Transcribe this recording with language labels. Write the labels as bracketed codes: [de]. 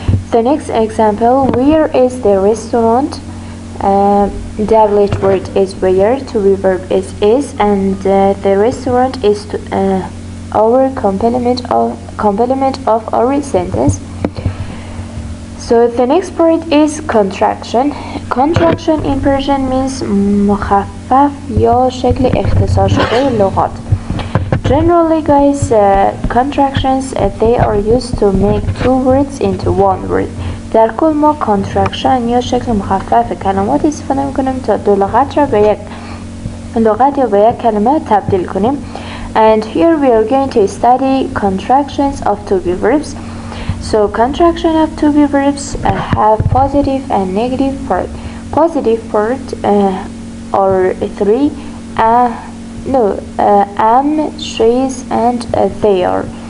[en] The next example: where is the restaurant? Doublet word is where, to be verb is, and the restaurant is our complement of our sentence. So the next part is contraction. Contraction in Persian means [fa] مخفف یا شکل اختصار شده لغات. [en] Generally guys, contractions they are used to make two words into one word. [fa] در کل ما contraction یا شکل مخفف کلمات استفاده میکنیم تا دو لغت را به یک لغت یا به یک کلمه تبدیل کنیم. [en] And here we are going to study contractions of to be verbs. So contraction of to be verbs have positive and negative part. Positive part are three: am, she's, and they are.